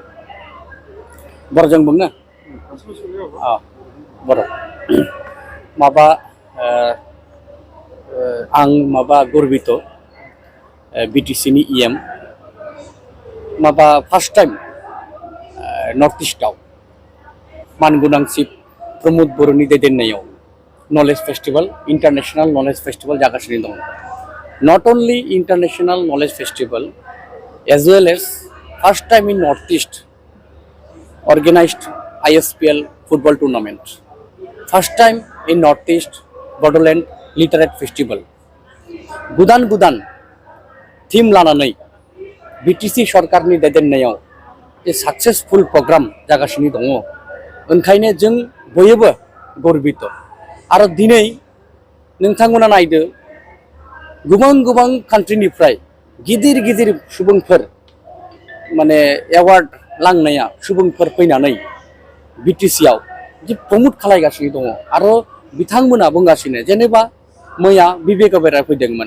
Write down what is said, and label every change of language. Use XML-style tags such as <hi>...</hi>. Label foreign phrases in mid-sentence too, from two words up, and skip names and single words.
<brx>बरजों बुंनो बर माबा आं माबा गर्बित बिटिसि नि इएम माबा</brx> <en>first time north eastआव</en> <brx>मानगोनां चिफ प्रमोद बर'नि दैदेननायाव</brx> <en>knowledge festival international knowledge festival</en> <brx>जागासिनो दं।</brx> <en>not only international knowledge festival as well as first time in north east organized ISPL football tournament. First time in Northeast Bodoland Literate Festival.</en> <brx>Gudan theme लानानै BTC सरकारनि दैदेननायाव जे</brx> <en>successful program</en> <brx>जागासिनो दङ। ओंखायनो जों बयबो गर्बित आरो दिनै नोंथांमोना नायदो गोबां कान्ट्रिनिफ्राय गिदिर सुबुंफोर माने एवार्ड लांनाया सुबुंफोर फैनानै बिटिसिआव जे प्रमोट खालायगासिनो दङ आरो बिथांमोना बुंगासिनो जेनेबा मैया बिबेक अबेरा फैदोंमोन।</brx>